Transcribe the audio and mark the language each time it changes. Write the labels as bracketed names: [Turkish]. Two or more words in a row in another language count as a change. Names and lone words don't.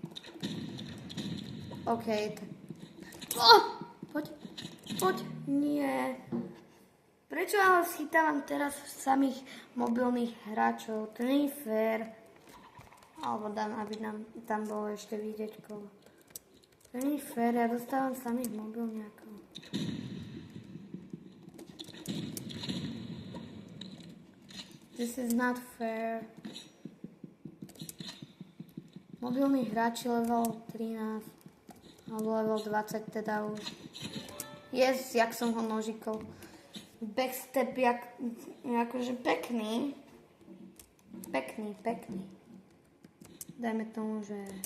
[Slovak] OK. Poď. Nie. Prečo ale schytávam teraz samých mobilných hráčov? To nie je fér. Alebo dám, aby nám tam bolo ešte vidieť kolo. To nie je fér, ja dostávam samých mobilňákov. [English] This is not fair. [Slovak] Mobilní hráči level 13. Alebo level 20 teda už. Yes, jak som ho nožikol. Backstep, akože pekný. Pekný. Dajme tomu, že...